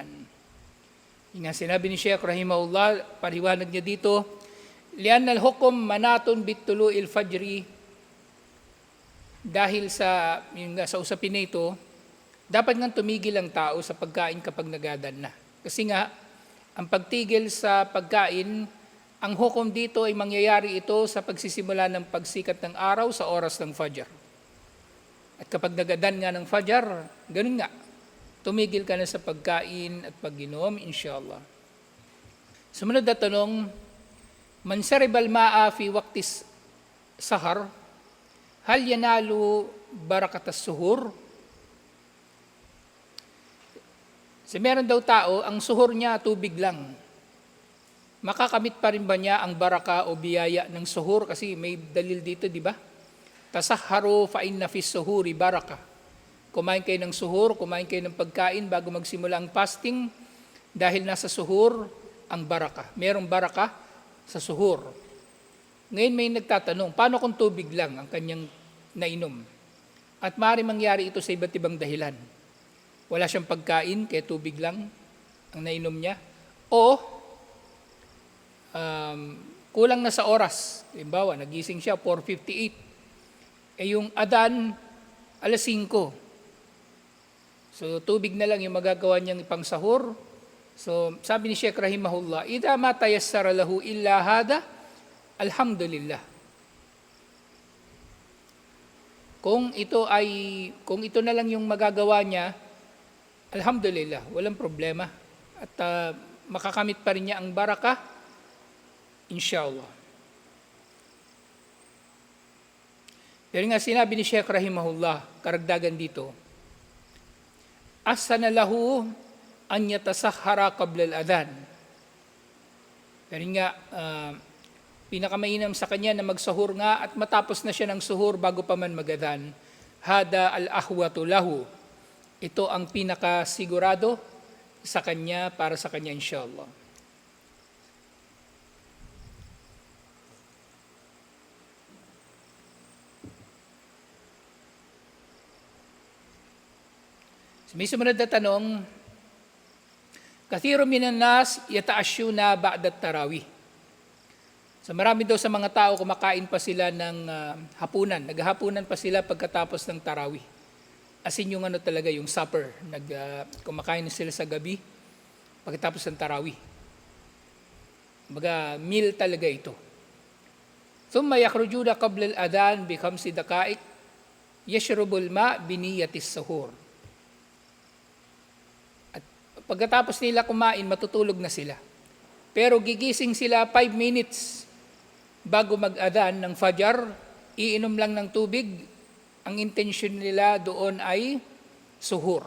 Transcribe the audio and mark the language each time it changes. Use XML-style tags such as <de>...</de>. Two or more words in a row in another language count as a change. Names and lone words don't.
<tl>Yung nga sinabi ni Sheikh Rahimahullah, pariwanag niya dito,</tl> <ar>لأن الحكم منوط بطلوع الفجر,</ar> <tl>dahil sa usapin na ito, dapat nga tumigil ang tao sa pagkain kapag nagadan na. Kasi nga, ang pagtigil sa pagkain, ang hukom dito ay mangyayari ito sa pagsisimula ng pagsikat ng araw sa oras ng Fajr. At kapag nagadan nga ng Fajr, ganun nga, tumigil ka na sa pagkain at pag-inom, inshallah. Sumunod na tanong,</tl> <ar>من شرب الماء في وقت السحر، هل ينال بركة السحور?</ar> <tl>So meron daw tao, ang suhur niya tubig lang. Makakamit pa rin ba niya ang baraka o biyaya ng suhur? Kasi may dalil dito, di ba?</tl> <ar>تسحروا فإن في السحور بركة.</ar> <tl>Kumain kayo ng suhur, kumain kayo ng pagkain bago magsimula ang fasting dahil nasa suhur ang baraka. Merong baraka sa suhur. Ngayon may nagtatanong, paano kung tubig lang ang kanyang nainom? At maaari mangyari ito sa iba't ibang dahilan. Wala siyang pagkain, kaya tubig lang ang nainom niya. O kulang na sa oras. Halimbawa, nagising siya 4:58. Yung adan, 5:00. So tubig na lang yung magagawa niyang ipang sahur. So sabi ni Sheikh Rahimahullah,</tl> <ar>"إذا ما تيسر له إلا هذا، الحمد لله."</ar> <tl>Kung ito na lang yung magagawa niya, alhamdulillah, walang problema. At makakamit pa rin niya ang baraka, inshallah. Pero nga sinabi ni Sheikh Rahimahullah, karagdagan dito,</tl> <ar>أحسن له أن يتسحر قبل الأذان.</ar> <tl>Pero nga, pinakamainam sa kanya na magsahur nga at matapos na siya ng suhur bago pa man mag-adhan.</tl> <ar>هذا الأحوط له.</ar> <tl>Ito ang pinakasigurado sa kanya, para sa kanya inshallah. So, may sumunod na tanong,</tl> <ar>كثير من الناس يتعشون بعد التراويح.</ar> <tl>So marami daw sa mga tao kumakain pa sila ng hapunan, naghahapunan pa sila pagkatapos ng tarawih. As in yung talaga, yung supper, kumakain sila sa gabi pagkatapos ng tarawih. Kumbaga, meal talaga ito.</tl> <ar>ثم يخرجون قبل الأذان ب5 دقائق يشرب الماء بنية السحور.</ar> <tl>At pagkatapos nila kumain, matutulog na sila. Pero gigising sila 5 minutes bago mag-adhan ng Fajr, iinom lang ng tubig. Ang intention nila doon ay suhur.</tl>